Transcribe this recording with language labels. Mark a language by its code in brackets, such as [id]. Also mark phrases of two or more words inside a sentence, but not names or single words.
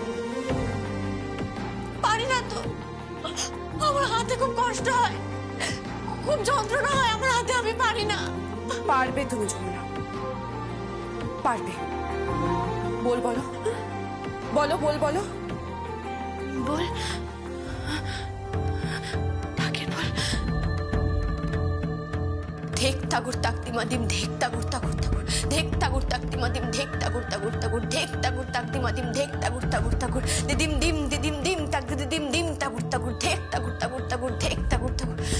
[bn] পারি না তো, আমার হাতে খুব কষ্ট হয়, খুব যন্ত্রণা হয় আমার হাতে, আমি পারি না। পারবে তুমি যমুনা, পারবে। বল বলো, বলো বল বলো, বল। ঢাকের বল, ধেক তাগুর তাকতিমা দিম ধেক তাগুর তাগুর তাগুর ধেক তাগুর তাকতিমা দিম ধেক তাগুর তাগুর তাগুর ধেক তাগুর তাকতিমা দিম ধেক তাগুর তাগুর তাগুর দিদিম দিম দিদিম দিম তাক দিদিম দিম তাগুর তাগুর ধেক তাগুর তাগুর তাগুর ধেক তাগুর তাগুর।